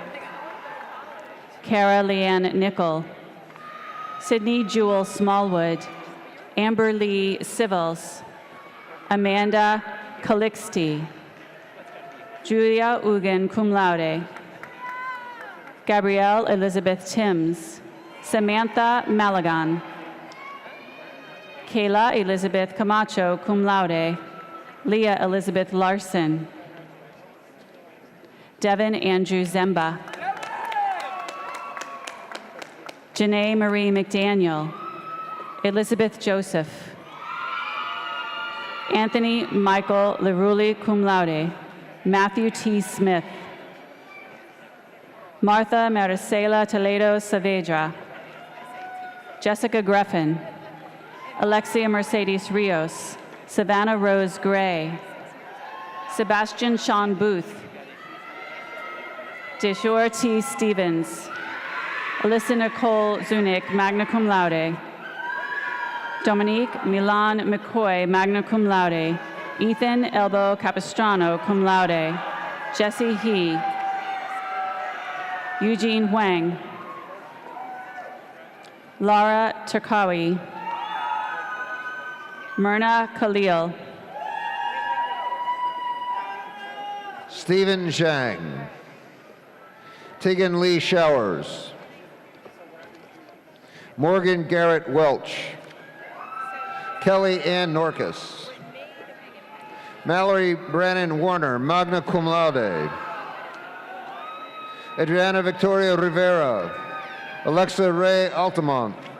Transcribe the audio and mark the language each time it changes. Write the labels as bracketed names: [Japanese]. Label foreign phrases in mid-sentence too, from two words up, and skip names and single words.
[English] Cara Leanne Nickel, Sydney Jewel Smallwood, Amber Lee Civils, Amanda Calixte, Julia Ugan, [Latin] cum laude, [English] Gabrielle Elizabeth Timms, Samantha Malagan, Kayla Elizabeth Camacho, [Latin] cum laude, [English] Leah Elizabeth Larson, Devin Andrew Zemba, Janae Marie McDaniel, Elizabeth Joseph, Anthony Michael Leruli, [Latin] cum laude, [English] Matthew T. Smith, Martha Maricela Toledo Saavedra, Jessica Greffin, Alexia Mercedes Rios, Savannah Rose Gray, Sebastian Sean Booth, Deshore T. Stevens, Alyssa Nicole Zunick, [Latin] magna cum laude, [English] Dominique Milan McCoy, [Latin] magna cum laude, [English] Ethan Elbow Capistrano, [Latin] cum laude, [English] Jesse He, Eugene Huang, Laura Turkawi, Myrna Khalil, Stephen Zhang, Tegan Lee Showers, Morgan Garrett Welch, Kelly Ann Norcus, Mallory Brannon Warner, [Latin] magna cum laude, [English] Adriana Victoria Rivera, Alexa Ray Almonte,